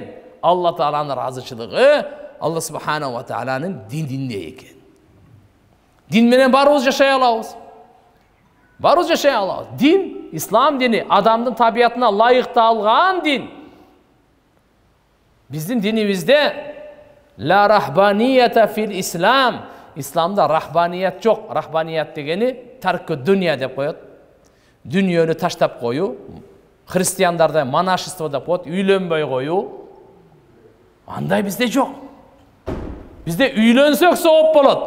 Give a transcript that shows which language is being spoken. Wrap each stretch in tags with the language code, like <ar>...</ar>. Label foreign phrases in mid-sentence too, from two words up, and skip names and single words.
<ky>Алла Тааланын ыраазычылыгы Алла Субханаху ва Тааланын дининде экен. Дин менен баарыбыз жашай алабыз. Баарыбыз жашай алабыз. Дин, ислам дини адамдын табиятына лайыкталган дин. Биздин динибизде</ky> <ar>لا رهبانية في الإسلام.</ar> <ky>Исламда рахбаният жок. Рахбаният дегени таркы дүния деп коет. Дүниөнү таштап коюу. Христиандарда монашество деп коет, үйлөнбөй коюу. Андай бизде жок. Бизде үйлөнсөк сооп болот.</ky>